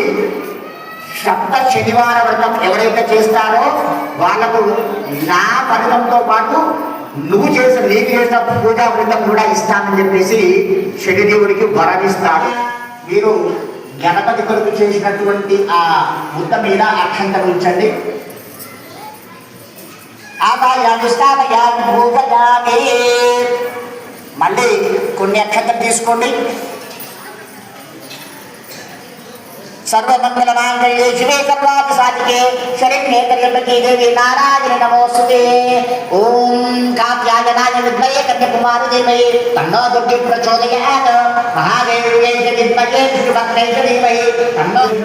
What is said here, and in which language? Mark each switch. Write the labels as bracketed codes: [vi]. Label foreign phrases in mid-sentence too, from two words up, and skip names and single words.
[te] సప్త శనివార వ్రతం ఎవరైతే చేస్తారో వాళ్లకు నా ఫలితంతో పాటు నీకు చేసిన పూజా వ్రతం కూడా ఇస్తానని చెప్పేసి శనిదేవుడికి వరమిస్తాడు. మీరు గణపతి కొరకు చేసినటువంటి ఆ ముద్ద మీద అక్షంతలు ఉంచండి. మళ్ళీ కొన్ని అక్షంతలు తీసుకోండి. [sa] सर्वमंगलमांगल्ये शिवे सर्वार्थसाधिके शरण्ये त्र्यंबके देवी नारायणी नमोस्तुते। ओम कात्यायनाय विद्महे कन्याकुमारी धीमहि तन्नो दुर्गे प्रचोदयात्। महादेव्यै विद्महे विष्णुभद्रै धीमहि तन्नो